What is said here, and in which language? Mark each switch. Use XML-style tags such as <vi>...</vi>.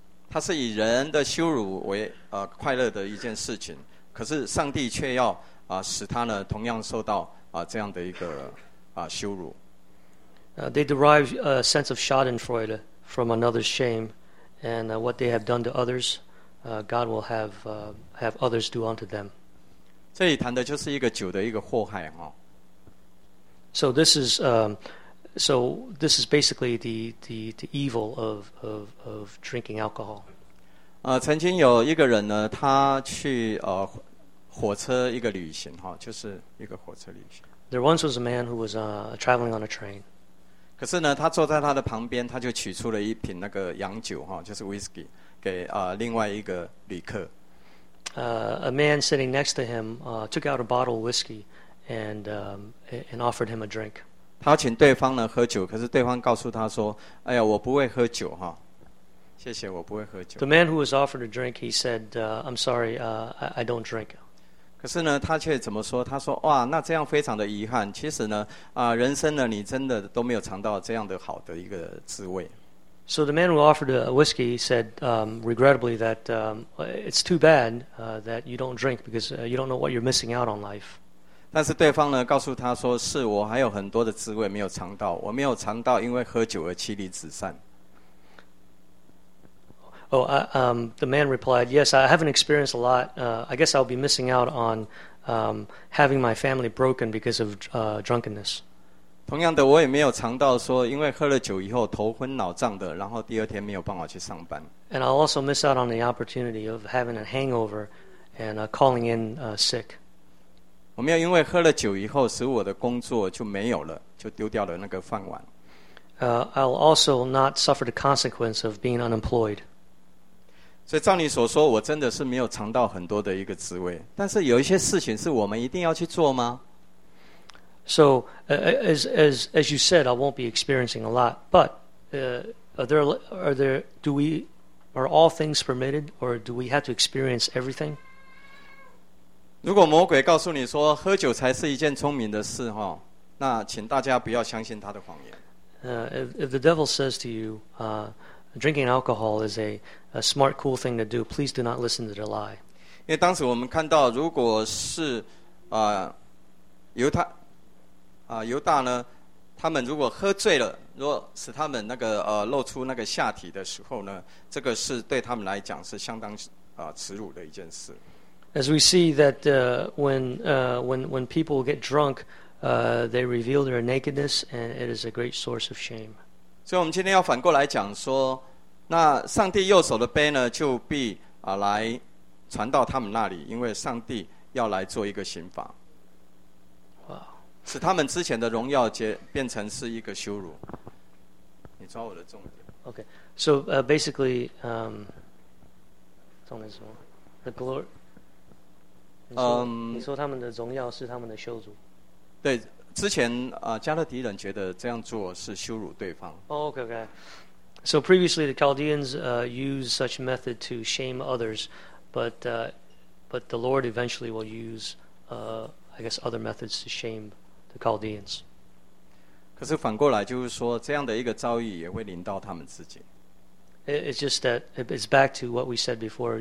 <zh>它是以人的羞辱为快乐的一件事情，可是上帝却要使他呢同样受到这样的一个羞辱。</zh> <en>They derive a sense of Schadenfreude from another's shame, and what they have done to others. God will have others do unto them.</en> <zh>这里谈的就是一个酒的一个祸害哈。</zh> <en>So this is basically the evil of drinking alcohol.</en> <zh>曾经有一个人呢，他去火车一个旅行哈，就是一个火车旅行。</zh> <en>There once was a man who was traveling on a train.</en> <zh>可是呢，他坐在他的旁边，他就取出了一瓶那个洋酒哈，就是 whiskey。给另外一个旅客。</zh> <en>A man sitting next to him took out a bottle of whiskey and offered him a drink.</en> <zh>他请对方呢喝酒，可是对方告诉他说：“哎呀，我不会喝酒哈，谢谢，我不会喝酒。”</zh> <en>The man who was offered a drink, he said, "I'm sorry, I don't drink."</en> <zh>可是呢，他却怎么说？他说：“哇，那这样非常的遗憾。其实呢，人生呢，你真的都没有尝到这样的好的一个滋味。”</zh> <en>So the man who offered a whiskey said, regrettably, that it's too bad that you don't drink because you don't know what you're missing out on life.</en> <zh>但是对方呢告诉他说，是我还有很多的滋味没有尝到，我没有尝到因为喝酒而妻离子散。</zh> <en>Oh, the man replied, yes, I haven't experienced a lot. I guess I'll be missing out on having my family broken because of drunkenness.</en> <zh>同样的，我也没有尝到说，因为喝了酒以后头昏脑胀的，然后第二天没有办法去上班。</zh> <en>And I'll also miss out on the opportunity of having a hangover and calling in sick.</en> <zh>我没有因为喝了酒以后使我的工作就没有了，就丢掉了那个饭碗。</zh> <en>I'll also not suffer the consequence of being unemployed.</en> <zh>所以照你所说，我真的是没有尝到很多的一个滋味。但是有一些事情是我们一定要去做吗？</zh> <en>So as you said, I won't be experiencing a lot. But are all things permitted, or do we have to experience everything?</en> <zh>如果魔鬼告诉你说喝酒才是一件聪明的事哈，那请大家不要相信他的谎言。</zh> <en>If the devil says to you, drinking alcohol is a smart, cool thing to do, please do not listen to the lie.</en> <zh>因为当时我们看到，如果是犹大呢，他们如果喝醉了，如果使他们那个露出那个下体的时候呢，这个是对他们来讲是相当耻辱的一件事。</zh> <en>As we see that when people get drunk, they reveal their nakedness, and it is a great source of shame.</en> <zh>所以我们今天要反过来讲说，那上帝右手的杯呢，就必啊来传到他们那里，因为上帝要来做一个刑罚。哇！使他们之前的荣耀变成是一个羞辱。你抓我的重点。</zh> <en>Okay, so basically,</en> <zh>重点是什么</zh> <en>？The glory.</en> <zh>你说他们的荣耀是他们的羞辱。对，之前加勒底人觉得这样做是羞辱对方。</zh> <en>Oh, okay, okay. So previously, the Chaldeans use such method to shame others, but the Lord eventually will use, I guess, other methods to shame the Chaldeans.</en> <zh>可是反过来就是说，这样的一个遭遇也会临到他们自己。</zh> <en>It's just that it's back to what we said before.</en>